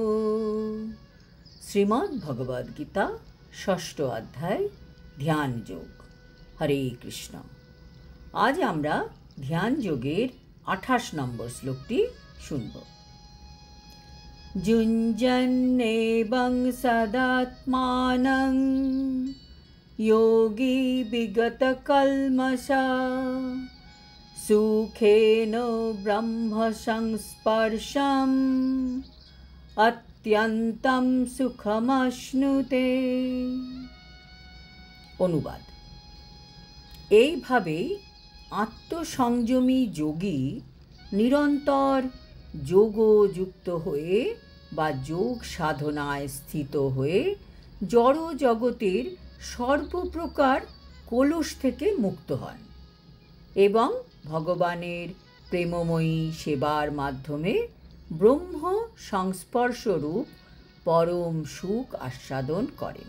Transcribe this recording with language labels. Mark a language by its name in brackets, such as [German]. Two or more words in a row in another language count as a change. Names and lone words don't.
[Bangla] শ্রীমদ্ ভগবদ গীতা ষষ্ঠ অধ্যায় ধ্যান যোগ। হরে কৃষ্ণ। আজ আমরা ধ্যান যোগের 28 নম্বর শ্লোকটি শুনব। [Sanskrit] যুঞ্জন্নেবং সদাত্মানং योगी विगत कल्मषा सुखेन ब्रह्म संस्पर्शम् अत्यन्तं सुखमश्नुते। [Bangla] অনুবাদ: এইভাবে আত্মসংযমী যোগী নিরন্তর যোগযুক্ত হয়ে বা যোগ সাধনায় স্থিত হয়ে জড় জগতের সর্বপ্রকার কলুষ থেকে মুক্ত হন এবং ভগবানের প্রেমময়ী সেবার মাধ্যমে ব্রহ্ম সংস্পর্শরূপ পরম সুখ আস্বাদন করেন।